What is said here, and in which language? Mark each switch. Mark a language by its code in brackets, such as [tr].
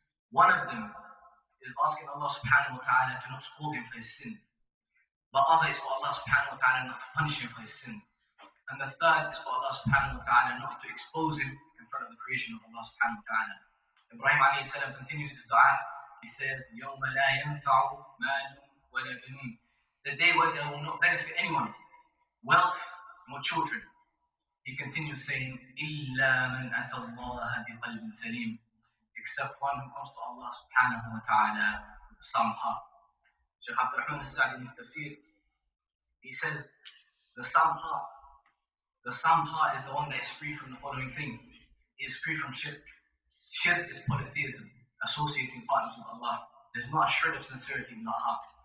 [en] One of them is asking Allah subhanahu wa ta'ala to not scold him for his sins. The other is for Allah subhanahu wa ta'ala not to punish him for his sins. And the third is for Allah subhanahu wa ta'ala not to expose him in front of the creation of Allah subhanahu wa ta'ala. Ibrahim alayhi salam continues his dua. He says, [ar] يَوْمَ لَا يَنْفَعُ مَالٌ وَلَا بَنُونَ. [en] The day where there will not benefit anyone, wealth nor children. He continues saying, [ar] إِلَّا مَنْ أَتَى اللَّهَ بِقَلْبٍ سَلِيمٍ. [en] Except one who comes to Allah subhanahu wa ta'ala with a sound heart. Shaykh Abdul Rahman in his tafsir, he says, the sound heart is the one that is free from the following things. It is free from shirk. Shirk is polytheism, associating partners with Allah. There's not a shred of sincerity in that heart.